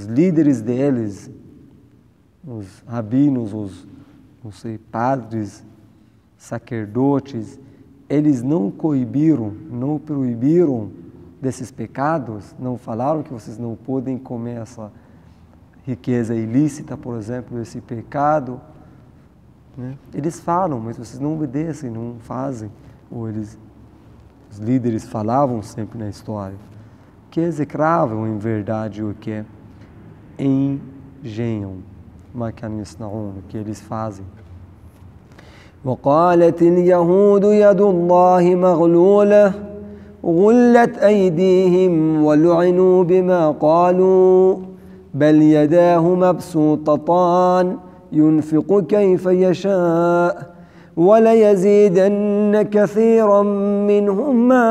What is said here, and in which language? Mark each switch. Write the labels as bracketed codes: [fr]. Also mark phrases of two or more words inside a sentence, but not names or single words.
[pt] Os líderes deles, os rabinos, não sei, padres, sacerdotes, eles não proibiram desses pecados, não falaram que vocês não podem comer essa riqueza ilícita, por exemplo, esse pecado, né? Eles falam, mas vocês não obedecem, não fazem. Ou os líderes falavam sempre na história, que execravam em verdade o que engenham, o que eles fazem. [ar] وقالت اليهود يد الله مغلولة غلت أيديهم ولعنوا بما قالوا بل يداه مبسوطتان ينفق كيف يشاء وليزيدن كثيرا منهم ما